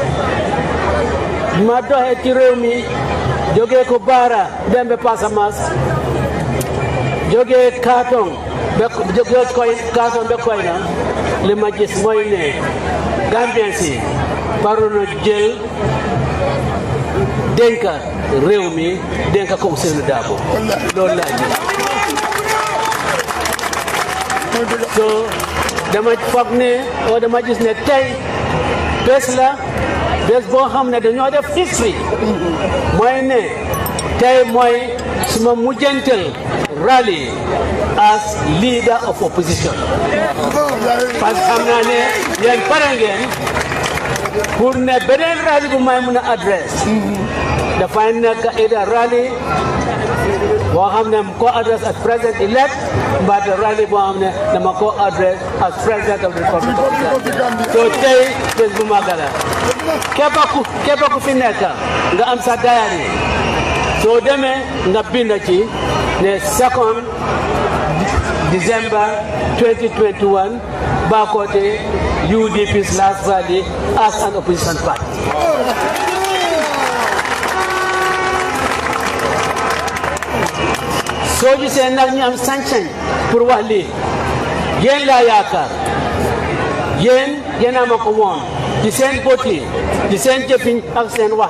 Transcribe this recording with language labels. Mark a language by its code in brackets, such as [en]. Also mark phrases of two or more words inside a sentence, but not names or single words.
[wo] ma doxee ci réew mi jógee ko Baara dem ba Casamance jógee Kartong ba Koyna li ma gis mooy ne Gambien si waroon na jël dénka réew mi dénka ko Ousainou Darboe loolu laa gis so dama foog ne o dama gis ne tey bés la bés boo xam ne dañoo def history mooy ne tey mooy suma mujjantal rally [en] as leader of opposition [fr] parce que [wo] xam naa ne yéen pare ngeen pour ne beneen rally bu may mun a adresse dafay nekk ida rally boo xam ne ko adresse [en] as president elect [wo] mbaa rally boo xam ne dama ko adresse [en] as president of the Republic of Gambia so [wo] tey bés bu magala képp ku fi nekk nga am sa diary soo demee nga bind ci ne [en] 2nd December 2021 Bakote UDP's last rally as an opposition party. [wo] soo gisee nag ñu am sañ-sañ pour wax lii yéen laa yaakaar yéen a ma ko woon ci seen bët yi ci seen jëfiñ ak seen wax